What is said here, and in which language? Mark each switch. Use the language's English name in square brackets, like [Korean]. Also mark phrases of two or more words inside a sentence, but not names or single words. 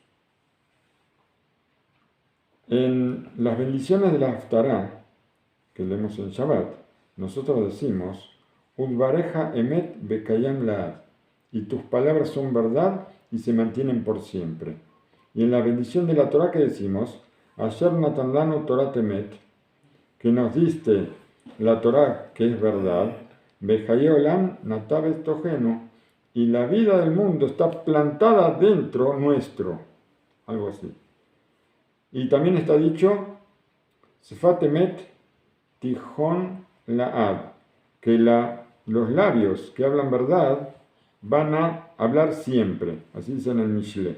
[Spanish] En las bendiciones de la Haftará, que leemos en Shabbat, nosotros decimos, [Hebrew] ודבריך אמת וקיים לעד, [Spanish] y tus palabras son verdad y se mantienen por siempre. Y en la bendición de la Torah que decimos, [Hebrew] אשר נתן לנו תורת אמת, [Spanish] que nos diste la Torah que es verdad, [Hebrew] וחיי עולם נטע בתוכנו, [Spanish] y la vida del mundo está plantada dentro nuestro, algo así. Y también está dicho, [Hebrew] שפת אמת תכון לעד, [Spanish] que los labios que hablan verdad van a hablar siempre, así dice en el Mishle.